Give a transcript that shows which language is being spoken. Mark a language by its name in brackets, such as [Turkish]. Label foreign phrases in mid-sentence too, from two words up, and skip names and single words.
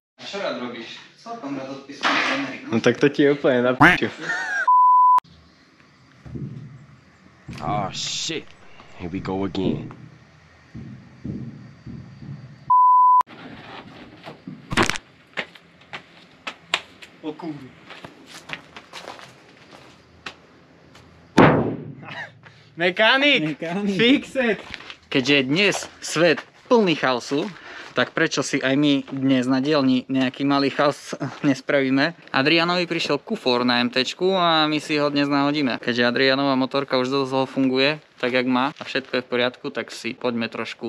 [Slovak] čo rád robíš? Celkom rád odpisujem z Ameriku. No tak to ti je úplne na p***u. [English] Oh shit. Here we go again. [Polish] O kurwa. [English] Mechanik! Fix it! [Slovak] Keďže je dnes svet plný chaosu, tak prečo si aj my dnes na dielni nejaký malý chaos nespravíme? Adrianovi prišiel kufor na MTčku a my si ho dnes nahodíme. Keďže Adrianova motorka už dosť funguje, tak jak má a všetko je v poriadku, tak si poďme trošku